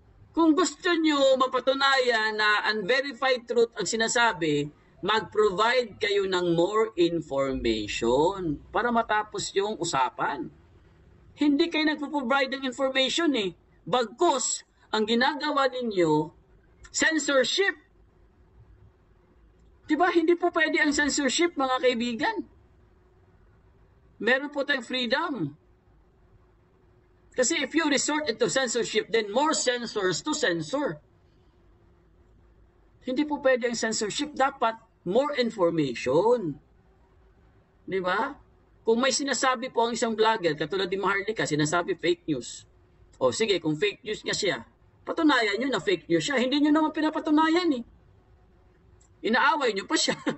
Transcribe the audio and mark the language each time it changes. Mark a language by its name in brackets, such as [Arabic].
[Filipino] Kung gusto nyo mapatunayan na [English] unverified truth [Filipino] ang sinasabi, mag-provide kayo ng [English] more information [Filipino] para matapos yung usapan. Hindi kayo nagpo-provide ng information eh. Bagkus, ang ginagawa ninyo, censorship. Diba? Hindi po pwede ang censorship, mga kaibigan. Meron po tayong freedom. [English] Kasi if you resort into censorship, then more censors to censor. [Filipino] Hindi po pwede ang censorship. Dapat [English] more information. [Filipino] Di ba? Kung may sinasabi po ang isang vlogger, katulad ni Maharlika, sinasabi fake news. O sige, kung fake news nga siya, patunayan nyo na fake news siya. Hindi nyo naman pinapatunayan eh. Inaaway nyo pa siya.